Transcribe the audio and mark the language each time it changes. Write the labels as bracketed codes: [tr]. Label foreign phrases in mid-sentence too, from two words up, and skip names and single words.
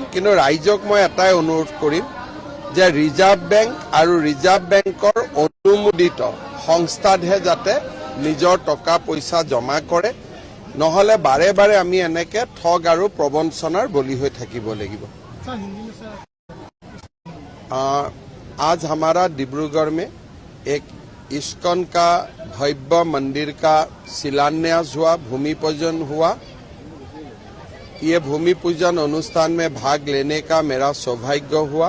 [as] কিন্তু ৰাইজক মই এটাই অনুৰোধ কৰিম যে ৰিজাৰ্ভ বেংক আৰু ৰিজাৰ্ভ বেংকৰ অনুমোদিত সংস্থাতহে যাতে নিজৰ টকা পইচা জমা কৰে, নহলে বাৰে বাৰে আমি এনেকে ঠগ আৰু প্ৰবঞ্চনাৰ বলি হৈ থাকিব লাগিব। [hi] आज हमारा डिब्रूगढ़ में एक इस्कॉन का भव्य मंदिर का शिलान्यास हुआ, भूमि पूजन हुआ। ये भूमि पूजन अनुष्ठान में भाग लेने का मेरा सौभाग्य हुआ।